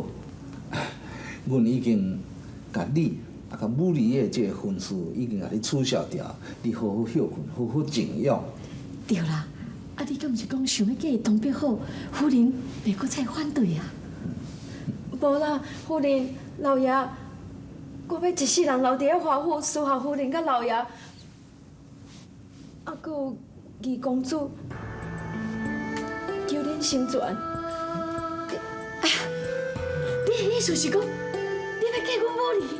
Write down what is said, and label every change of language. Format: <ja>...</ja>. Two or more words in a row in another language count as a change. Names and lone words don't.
<nan>阮已经甲你甲母女的这个婚事已经甲你取消掉，你好好休困，好好静养。对啦，你敢毋是讲想要嫁伊当别好，夫人袂搁再反对啊？无啦，夫人、老爷，我要一世人留伫咧华府侍候夫人甲老爷，搁有二公主，求恁成全。你的意思是讲，你要嫁阮母儿？</nan>